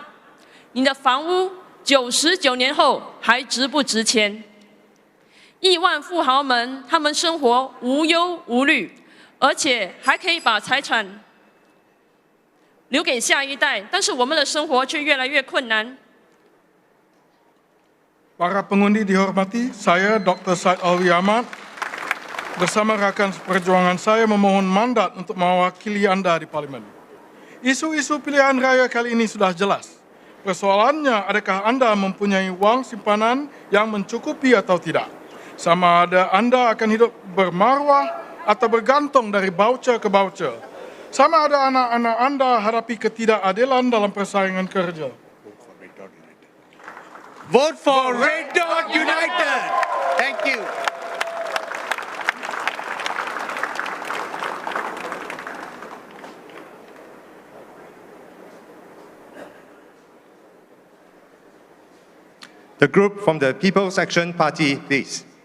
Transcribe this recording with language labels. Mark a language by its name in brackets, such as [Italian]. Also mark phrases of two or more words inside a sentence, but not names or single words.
[Chinese] 你的房屋99年后还值不值钱？亿万富豪们，他们生活无忧无虑，而且还可以把财产留给下一代，但是我们的生活却越来越困难。 [Malay] Para pengundi dihormati, saya Dr. Syed Alwi Ahmad bersama rakan seperjuangan saya memohon mandat untuk mewakili Anda di Parlimen. Isu-isu pilihan raya kali ini sudah jelas. Persoalannya, adakah Anda mempunyai wang simpanan yang mencukupi atau tidak? Sama ada Anda akan hidup bermaruah atau bergantung dari voucher ke voucher. Sama ada anak-anak Anda hadapi ketidakadilan dalam persaingan kerja. [English] Vote for Red Dot United. Thank you. The group from the People's Action Party, please.